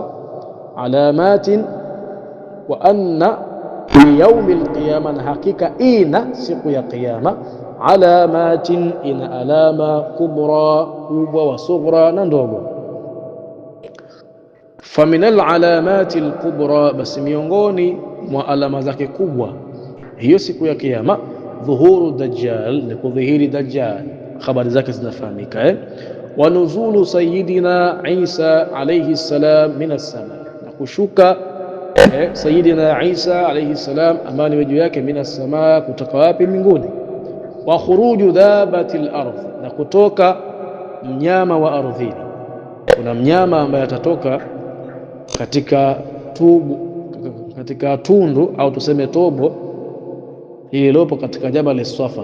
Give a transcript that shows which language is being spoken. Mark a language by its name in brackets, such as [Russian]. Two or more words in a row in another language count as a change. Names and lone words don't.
[Arabic] علامات وأن ليوم القيامة, [Swahili] na hakika ina siku ya qiyama, alamatin, ina alama, kubra kubwa, [Arabic] وصغرى [Swahili] na ndogo. [Arabic] فمن العلامات الكبرى, [Swahili] basi miongoni mwa alama zake kubwa hiyo siku ya kiyama, [Arabic] ظهور الدجال, [Swahili] ni kudhihiri dajjal, habari zake zinafahamika. [Arabic] ونزول سيدنا عيسى عليه السلام من السماء, [Swahili] na kushuka sayyidina Isa [Arabic] عليه السلام, [Swahili] amani wa juu yake, [Arabic] من السماء, [Swahili] kutoka wapi? Mbinguni. [Arabic] وخروج دابة الأرض, [Swahili] na kutoka mnyama wa ardhini. Kuna mnyama ambaye atatoka katika tundu au tuseme tobo ililopo katika Jabal Swafa.